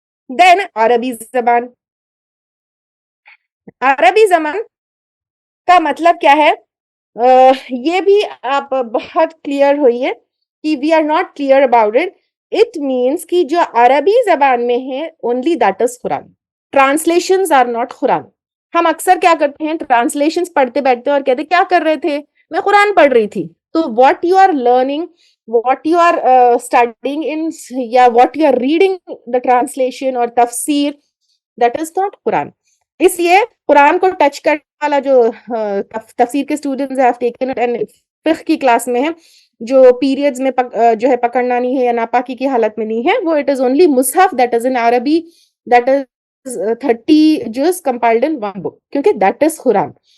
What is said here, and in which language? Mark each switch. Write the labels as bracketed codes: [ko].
[ur] Then عربی زبان. عربی زبان کا مطلب کیا ہے, یہ بھی آپ بہت کلیئر ہوئی ہے کہ [en] we are not clear about it. It means [ur] کہ جو عربی زبان میں ہے [en] only that is [ur] Quran. [en] Translations are not Quran. [ur] ہم اکثر کیا کرتے ہیں, ٹرانسلیشنز پڑھتے بیٹھتے اور کہتے کیا کر رہے تھے, میں قرآن پڑھ رہی تھی. [en] تو what you are learning, what you are studying in, یا what you are reading the translation اور تفسیر, that is not Quran. [ur] اس لیے قرآن کو ٹچ کرنے والا جو تفسیر کے students [en] have taken it and [ur] فقہ کی کلاس میں ہے, جو پیریڈز میں جو ہے پکڑنا نہیں ہے یا ناپاکی کی حالت میں نہیں ہے, وہ [en] it is only [ur] Mushaf [en] that is in [ur] عربی, [en] that is 30 جز compiled in one book, [ur] کیونکہ [en] that is Quran.